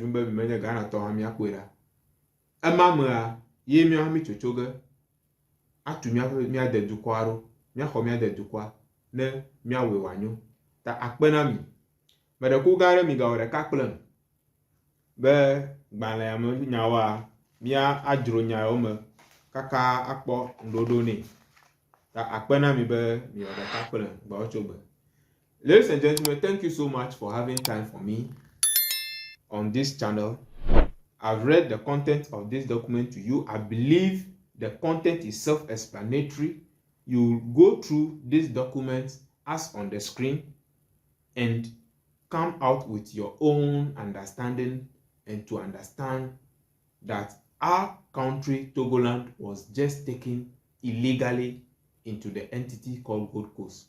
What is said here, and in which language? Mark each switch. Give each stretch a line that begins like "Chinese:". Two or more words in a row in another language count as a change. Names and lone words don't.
Ewe: dzum be mi menye Ghana tɔ hã mia kpoe ɖa ema mea ye mia hã mi tsotso ge atu mia de dukɔa ɖo mia xɔ mia de dukɔa ne mia wɔe wòanyo ta akpe na mi me ɖe ko gã ɖe mi gawɔ ɖeka kple be gbalẽ me nyawoa mia adzro nyawo me kaka akpɔ ndodo ne ta akpe na mi be mi wɔ ɖeka kple gbawo tso gbe.
English: Ladies and gentlemen, thank you so much for having time for me on this channel. I've read the content of this document to you. I believe the content is self-explanatory. You go through this document as on the screen and come out with your own understanding and to understand that our country, Togoland, was just taken illegally into the entity called Gold Coast.